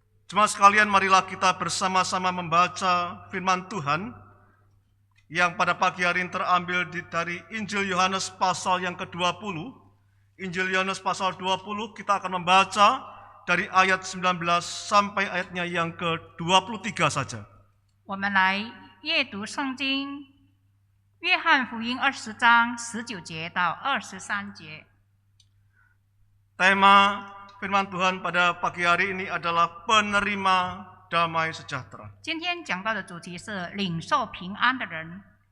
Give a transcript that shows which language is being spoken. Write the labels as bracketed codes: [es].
[id] Jemaat sekalian, marilah kita bersama-sama membaca firman Tuhan yang pada pagi hari ini terambil dari Injil Yohanes pasal yang ke-20. Injil Yohanes pasal 20 kita akan membaca dari ayat 19 sampai ayatnya yang ke-23 saja. [zh] 我们来阅读圣经，约翰福音20章19节到23节。 [id] Tema firman Tuhan pada pagi hari ini adalah penerima damai sejahtera. [zh] 今天讲到的主题是领受平安的人。